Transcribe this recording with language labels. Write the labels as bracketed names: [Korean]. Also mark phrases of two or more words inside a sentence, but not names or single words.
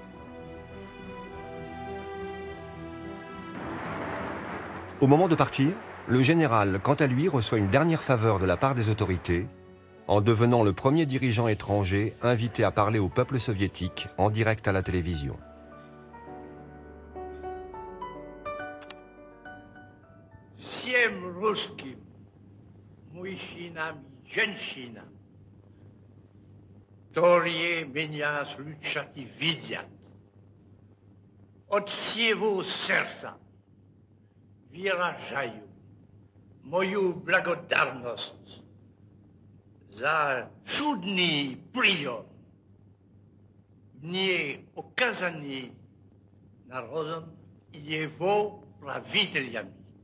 [French] Au moment de partir, Le général, quant à lui, reçoit une dernière faveur de la part des autorités, en devenant le premier dirigeant étranger invité à parler au peuple soviétique en direct à la télévision. [Russian] Всем русским, мужчинам и женщинам, которые меня слышат и видят, от всего сердца выражаю мою благодарность за чудный прием, мне оказанный народом и его правителями.